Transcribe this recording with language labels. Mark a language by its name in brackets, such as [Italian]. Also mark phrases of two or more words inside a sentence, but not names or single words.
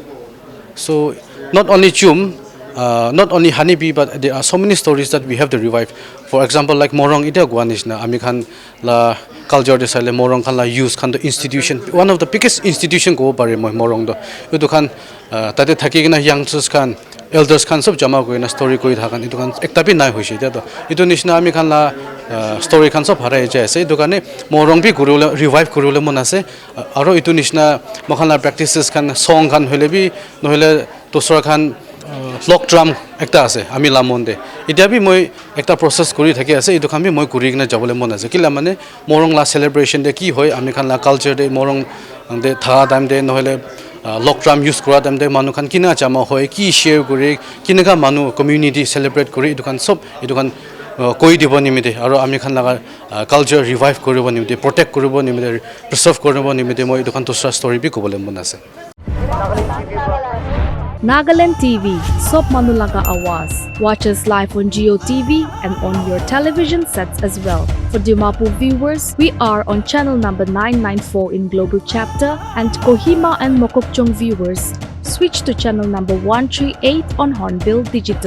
[English] So not only chum, not only honeybee, but there are so many stories that we have to revive. For example, like [Naga Pidgin] morong ita guanish na ami khan la culture desile morong khan la use khan [English] the institution, one of the biggest institution [Naga Pidgin] go pare morong do itu khan tate thaki kina youngsters khan elders khan sob jama koina story koi thakan itu khan ekta bi nai hoise ta to itu nishna ami khan la story khan sob harai jai ase itu kane morong bi gurule revive gurule mon ase aro itu nishna mokhan la practices khan song khan hole bi nohile tosra khan [English] lock drum [Naga Pidgin] ekta ase ami lamonde itia bi moi ekta process kuri thaki ase itu khan bi moi kuri kina jabole mon ase kila mane morong la celebration de ki hoy ami khan la culture de morong de tha time de nohile [English] lock drum [Naga Pidgin] use kora time de manu khan kina chama hoy ki [English] share kuri [Naga Pidgin] kinaka manu [English] community celebrate [Naga Pidgin] kuri itu khan sob itu khan koi dibo nimite aro ami khan la [English] culture revive [Naga Pidgin] koribo nimite protect koribo nimite preserve koribo nimite moi itu khan tosra story bi kobole mon ase. Nagaland TV, Sop Manulaga Awas. [English] Watch us live on Geo TV and on your television sets as well. For Dimapur viewers, we are on channel number 994 in Global Chapter, and Kohima and Mokokchung viewers, switch to channel number 138 on Hornbill Digital.